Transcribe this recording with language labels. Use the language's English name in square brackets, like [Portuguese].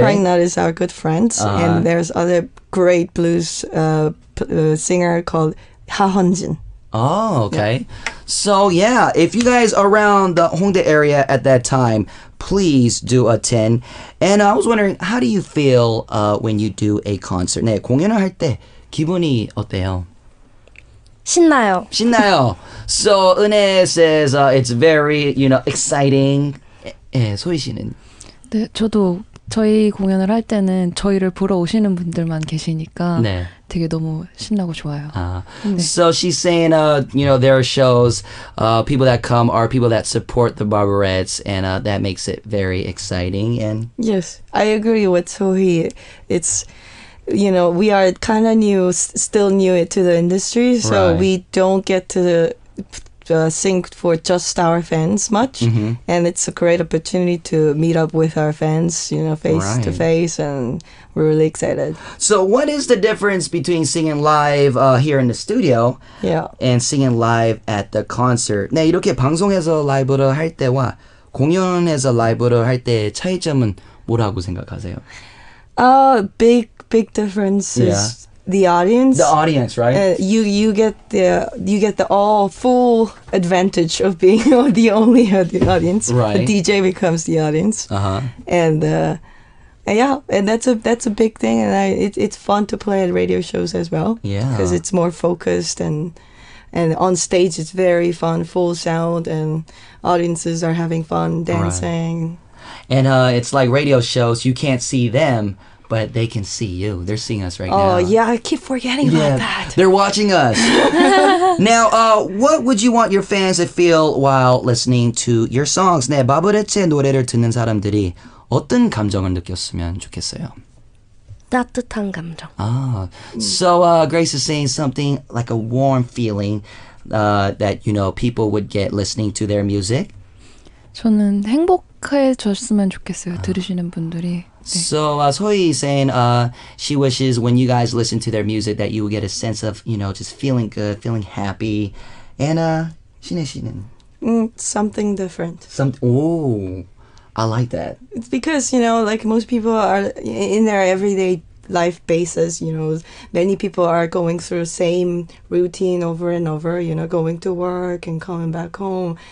[English] Crying Nut is our good friends, and there's other great blues singer called Ha Hunjin. Oh, okay. Yeah. So yeah, if you guys are around the Hongdae area at that time, please do attend. And I was wondering, how do you feel when you do a concert? [Korean] 네, 공연을 할 때 기분이 어때요? 신나요. [English] So 은혜 says it's very, exciting. [Korean] 예, 소희 씨는? 네, 저도 저희 공연을 할 때는 저희를 보러 오시는 분들만 계시니까 네. 되게 너무 신나고 좋아요. 네. [English] So she's saying, there are shows, people that come are people that support the Barberettes, and that makes it very exciting. And yes, I agree with Sohee. It's, we are kind of still new to the industry, so we don't get to sing for just our fans much, and it's a great opportunity to meet up with our fans, face to face, and we're really excited. So what is the difference between singing live here in the studio and singing live at the concert? [Korean] 네, 이렇게 방송에서 라이브를 할 때와 공연에서 라이브를 할 때의 차이점은 뭐라고 생각하세요? [English] Big difference is the audience. The audience, right? You get the all full advantage of being the only audience. Right. The DJ becomes the audience. And and that's a big thing, and it's fun to play at radio shows as well. Yeah. Because it's more focused, and on stage it's very fun, full sound, and audiences are having fun dancing. Right. And it's like radio shows, you can't see them, but they can see you. They're seeing us right now. Oh, yeah, I keep forgetting about that. They're watching us. Now, what would you want your fans to feel while listening to your songs? [Korean] 네, 바브레츠의 노래를 듣는 사람들이 어떤 감정을 느꼈으면 좋겠어요? 따뜻한 감정. [English] So Grace is saying something like a warm feeling that, people would get listening to their music. [Korean] 저는 행복해졌으면 좋겠어요. 들으시는 분들이. [English] So Sohee is saying she wishes when you guys listen to their music that you will get a sense of, just feeling good, feeling happy. [Korean] And 신혜 씨는? [English] Something different. Oh, I like that. It's because, like most people are in their everyday life basis, many people are going through the same routine over and over, going to work and coming back home.